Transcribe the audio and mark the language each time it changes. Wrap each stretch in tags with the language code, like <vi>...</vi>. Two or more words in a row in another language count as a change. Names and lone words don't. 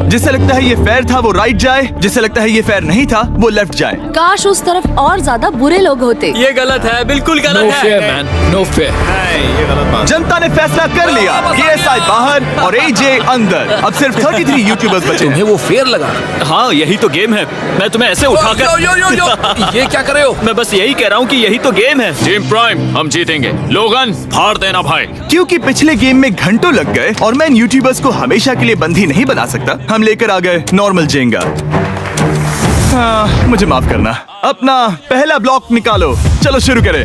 <hi>जिसे लगता है ये फेयर था वो राइट जाए, जिसे लगता है ये फेयर नहीं था वो लेफ्ट जाए। काश उस तरफ और ज्यादा बुरे लोग होते। ये गलत है, बिल्कुल नो गलत फेयर है।</hi> <en>Man, no fair.</en> <hi>जनता ने फैसला कर लिया। KSI बाहर और AJ अंदर। अब सिर्फ 33 यूट्यूबर्स बचे तुम्हें हैं। वो फेयर लगा? हाँ यही तो गेम है। मैं तुम्हें ऐसे यो उठाकर यो यो यो, ये क्या कर रहे हो? मैं बस यही कह रहा हूँ कि यही तो गेम है। टीम प्राइम, हम जीतेंगे। लोगन, फाड़ देना भाई। क्योंकि पिछले गेम में घंटों लग गए और मैं इन यूट्यूबर्स को हमेशा के लिए बंदी नहीं बना सकता, हम लेकर आ गए नॉर्मल जेंगा। मुझे माफ करना। अपना पहला ब्लॉक निकालो। चलो शुरू करें।</hi>